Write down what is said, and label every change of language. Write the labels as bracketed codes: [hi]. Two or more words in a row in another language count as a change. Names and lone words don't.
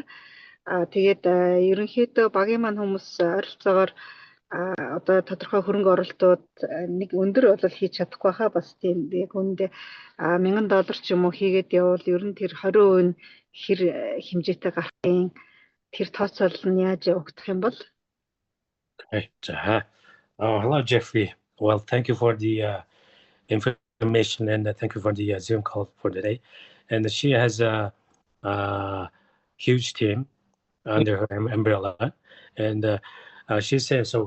[mn] Тэгээд ерөнхийдөө багийн маань хүмүүс ойролцоогоор одоо тодорхой хөрөнгө оруулалтууд нэг өндөр бол хийж чадахгүй хаа бас тийм яг үүндээ $1000 ч юм уу хийгээд явбал ер нь тэр 20% хэр хэмжээтэй гарахын тэр тооцоол нь яаж явагдах юм бол? [en] Okay. Hello Jeffrey. Well, thank you for the information and thank you for the Zoom call for today. And she has huge team under her umbrella, and she said so.